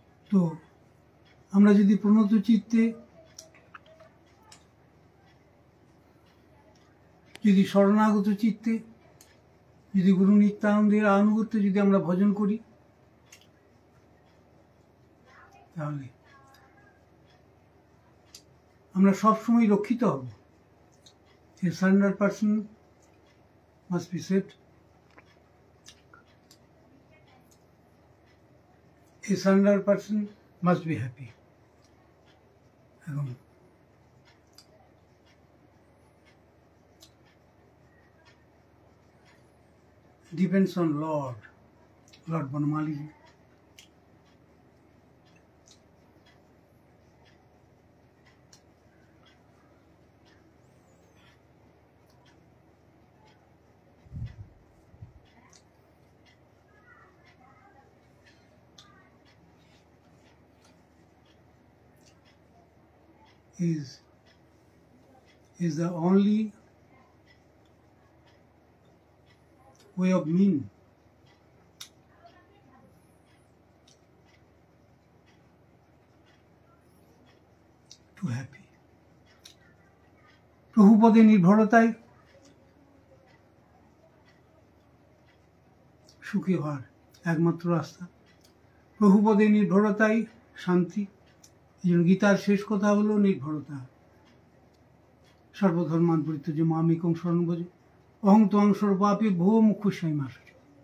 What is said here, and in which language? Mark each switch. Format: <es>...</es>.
<bn>তো আমরা যদি প্রণত চিত্তে, যদি শরণাগত চিত্তে, যদি গুরু নিত্যানন্দের আনুগত্যে যদি আমরা ভজন করি, তাহলে আমরা সবসময় রক্ষিত হব।</bn> <en>A surrendered person must be saved. A surrendered person must be happy. এখন depends on Lord Banamali. Is the only way of mean to happy.</en> <bn>প্রভুপদে নির্ভরতায় সুখী হওয়ার একমাত্র রাস্তা, প্রভুপদে নির্ভরতাই শান্তি। এই জন্য গীতার শেষ কথা হলো নির্ভরতা।</bn> <sa>সর্বধর্মান পরিত্যজ্য মামেকং শরণং ভজ অহং ত্বং সর্বাপি ভো মুখ্যস্যামি মা শুচি।</sa>